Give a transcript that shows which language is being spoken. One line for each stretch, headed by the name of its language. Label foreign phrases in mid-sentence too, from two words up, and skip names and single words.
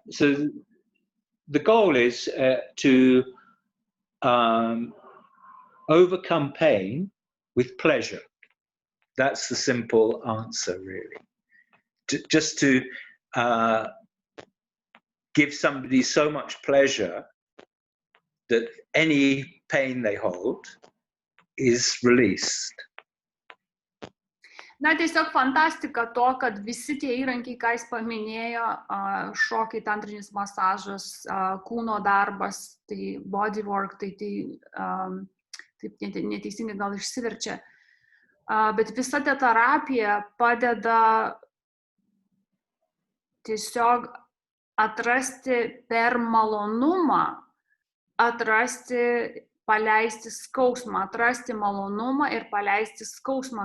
English: So the goal is to overcome pain with pleasure. That's the simple answer, really. Just to give somebody so much pleasure that any pain they hold is released.
Lithuanian: Na, tiesiog fantastika to, kad visi tie įrankiai, ką jis paminėjo, šokiai, tantrinis masažas, kūno darbas, tai
English: body work,
Lithuanian: tai taip neteisingai gal išsiverčia, bet visa ta terapija padeda tiesiog atrasti per malonumą, paleisti skausmą, atrasti malonumą ir paleisti skausmą.